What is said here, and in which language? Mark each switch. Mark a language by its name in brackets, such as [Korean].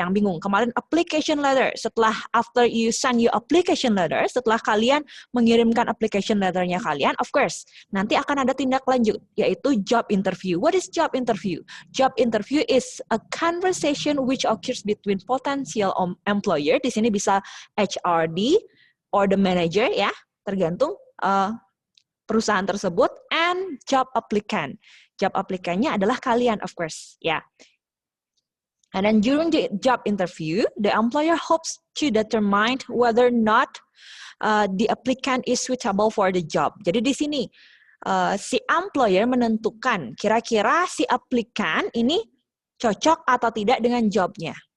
[Indonesian] Yang bingung kemarin application letter, setelah [English] after you send your application letter, [Indonesian] setelah kalian mengirimkan application letternya kalian, [English] of course [Indonesian] nanti akan ada tindak lanjut yaitu job interview. [English] What is job interview? Job interview is a conversation which occurs between potential employer. [Indonesian] Di sini bisa [English] HRD or the manager, [Indonesian] ya tergantung perusahaan tersebut, [English] and job applicant. [Indonesian] Job applicant-nya adalah kalian, [English] of course, [Indonesian] ya. [English] And then during the job interview, the employer hopes to determine whether or not the applicant is suitable for the job. [Indonesian] Jadi di sini si employer menentukan kira-kira si applicant ini cocok atau tidak dengan jobnya.